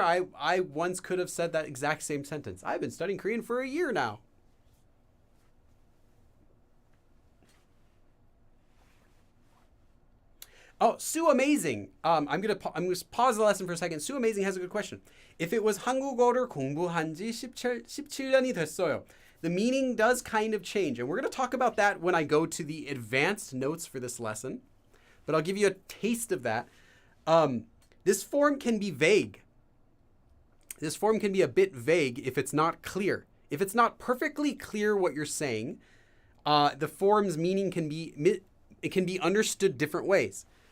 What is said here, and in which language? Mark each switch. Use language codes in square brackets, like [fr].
[en] I once could have said that exact same sentence. I've been studying Korean for a year now. Oh, Sue Amazing. I'm gonna pause the lesson for a second. Sue Amazing has a good question. If it was [ko] 한국어를 공부한 지 17년이 됐어요. [en] The meaning does kind of change. And we're going to talk about that when I go to the advanced notes for this lesson. But I'll give you a taste of that. This form can be vague. This form can be a bit vague if it's not clear. If it's not perfectly clear what you're saying, the form's meaning can be understood different ways.